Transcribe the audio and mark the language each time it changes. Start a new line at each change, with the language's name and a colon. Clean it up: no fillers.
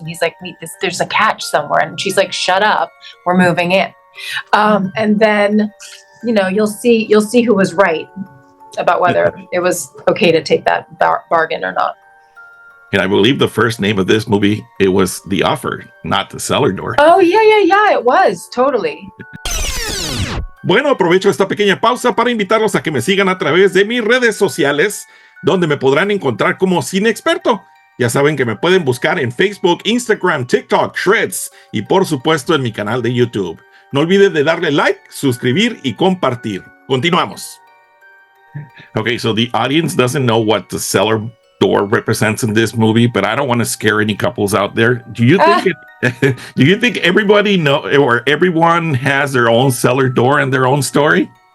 English: And he's like, wait, there's a catch somewhere. And she's like, shut up, we're moving in. And then, you'll see who was right about whether it was okay to take that bargain or not. And I believe the first name of this movie, it was The Offer, not The Cellar Door. Oh, yeah, it was, totally.
Spanish: Bueno, aprovecho esta pequeña pausa para invitarlos a que me sigan a través de mis redes sociales, donde me podrán encontrar como Cine Experto. Ya saben que me pueden buscar en Facebook, Instagram, TikTok, Threads y por supuesto en mi canal de YouTube. No olviden de darle like, suscribir y compartir. Continuamos.
English: Okay, so the audience doesn't know what the cellar door represents in this movie, but I don't want to scare any couples out there. Do you think do you think everybody know, or everyone has their own cellar door and their own story?